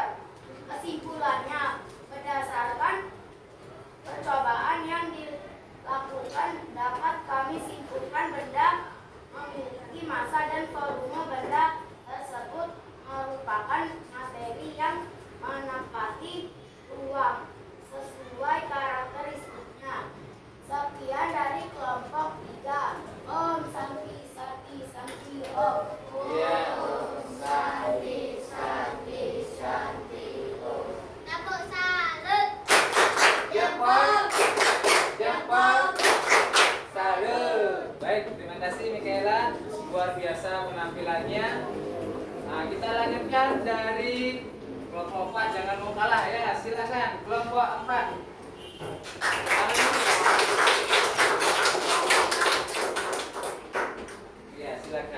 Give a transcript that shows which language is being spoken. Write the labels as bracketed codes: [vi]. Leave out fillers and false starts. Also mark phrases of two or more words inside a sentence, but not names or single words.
[id] Kesimpulannya, berdasarkan percobaan yang dilakukan dapat kami simpulkan benda memiliki massa dan volume benda tersebut merupakan materi yang menempati ruang sesuai karakteristiknya. Sekian dari kelompok 3. [sa] Om Santi Santi Santi Om. Om Santi Santi Santi Om. [id] Tepuk salut. Jempol. Salut. Baik, terima kasih Mikaela. Luar biasa penampilannya. Nah, kita lanjutkan dari kelompok 4. Jangan mau kalah ya. Silakan kelompok 4. Ya, silakan.